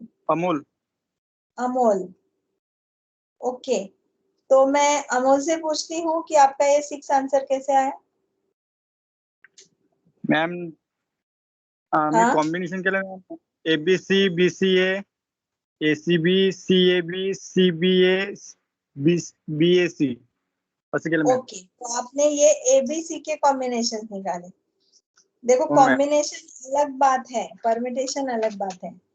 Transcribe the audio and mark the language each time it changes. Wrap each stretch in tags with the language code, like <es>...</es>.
<hi>Amol. Amol, okay. तो मैं अमोल से पूछती हूँ कि आपका ये 6 आंसर कैसे आया?</hi> <mr>मैम मी</mr> <hi>हाँ,</hi> <mr>कॉम्बिनेशन केलं ABC BCA ACB CAB CBA BAC असं केलं मॅम.</mr> <en>Okay.</en> <hi>तो आपने ये ABC के कॉम्बिनेशन निकाले। देखो,</hi> <mr>हो मॅम.</mr> <hi>कॉम्बिनेशन अलग बात है, परमिटेशन अलग बात है।</hi>